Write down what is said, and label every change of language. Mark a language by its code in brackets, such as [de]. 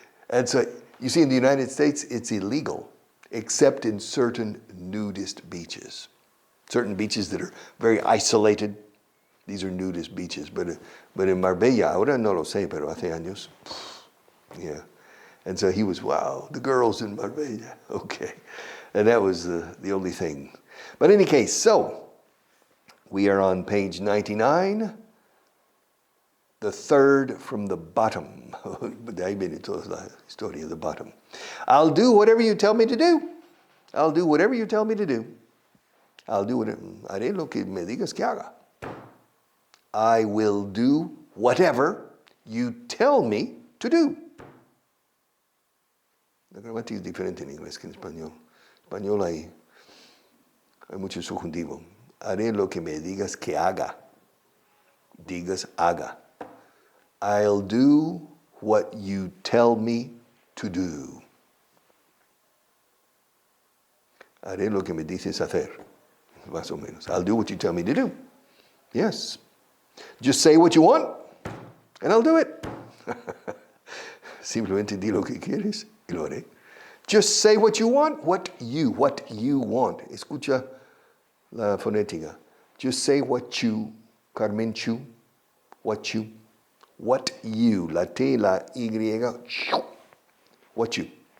[en] And so, you see, in the United States, it's illegal, except in certain nudist beaches. Certain beaches that are very isolated. These are nudist beaches. But in Marbella, [es] ahora no lo sé, pero hace años. [en] Yeah. And so he was, wow, the girls in Marbella. Okay. And that was the only thing. But in any case, so we are on page 99. The third from the bottom. [es] De ahí viene toda la historia [en] of the bottom. I'll do whatever you tell me to do. I'll do whatever you tell me to do. [es] Haré lo que me digas que haga. [en] I will do whatever you tell me to do. [es] La gramática es diferente en inglés que en español. En español hay mucho subjuntivo. Haré lo que me digas que haga. Digas haga. [en] I'll do what you tell me to do. [es] Haré lo que me dices hacer. Más o menos. [en] I'll do what you tell me to do. Yes. Just say what you want, and I'll do it. [es] Simplemente di lo que quieres y lo haré. [en] Just say what you want, what you want. [es] Escucha la fonética. [en] Just say what you, Carmen Chu, what you, la T, la Y, what you.